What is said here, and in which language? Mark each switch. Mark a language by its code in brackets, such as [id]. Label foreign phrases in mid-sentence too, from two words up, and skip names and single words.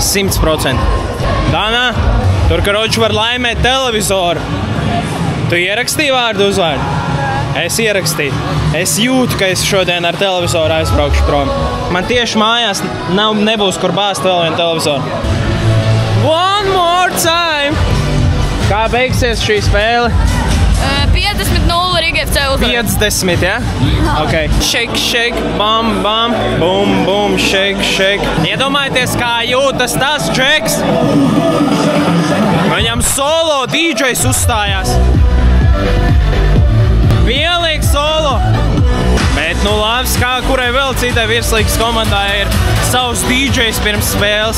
[lv] 100%. Dānā, tur, karoči, var laimēt televizoru. Tu ierakstīji vārdu uzvārdu? Es ierakstīju. Es jūtu, ka es šodien ar televizoru aizbraukšu prom. Man tieši mājās nebūs, kur bāzt vēl vienu televizoru. [en] One more time! [lv] Kā beigsies šī spēle? 50-0 Rīga FC uzvarēs. 50, ja? [en] Ok. Shake, bam, bum, shake. [lv] Iedomājieties, kā jūtas tas Džeks. Viņam solo DJs uzstājās. Vienlīgs solo. Bet, nu labs, kā kurai vēl citai virslīgas komandai ir savs DJs pirms spēles.